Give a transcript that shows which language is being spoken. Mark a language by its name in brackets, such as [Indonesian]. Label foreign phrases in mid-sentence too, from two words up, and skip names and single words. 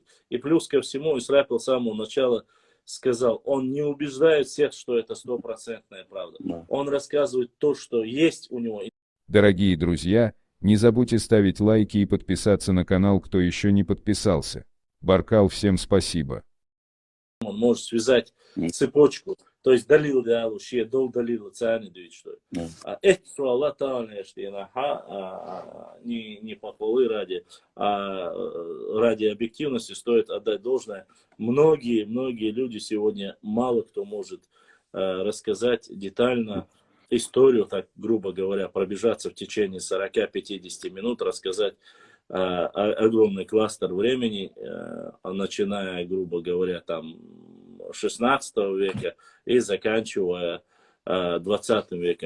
[Russian] И плюс ко всему, Исрапил с самого начала сказал, он не убеждает всех, что это стопроцентная правда. Он рассказывает то, что есть у него. Дорогие друзья, не забудьте ставить лайки и подписаться на канал, кто еще не подписался. Баркал, всем спасибо. Он может связать цепочку. То есть [Chechen] далил диалу, шия дол далил цани дует что. [Russian] Эти слова тайные, что не похвалы ради, а ради объективности стоит отдать должное. Многие люди сегодня, мало кто может рассказать детально историю, так грубо говоря, пробежаться в течение 40-50 минут, рассказать огромный кластер времени, начиная, грубо говоря, там 16 века и заканчивая 20 веком.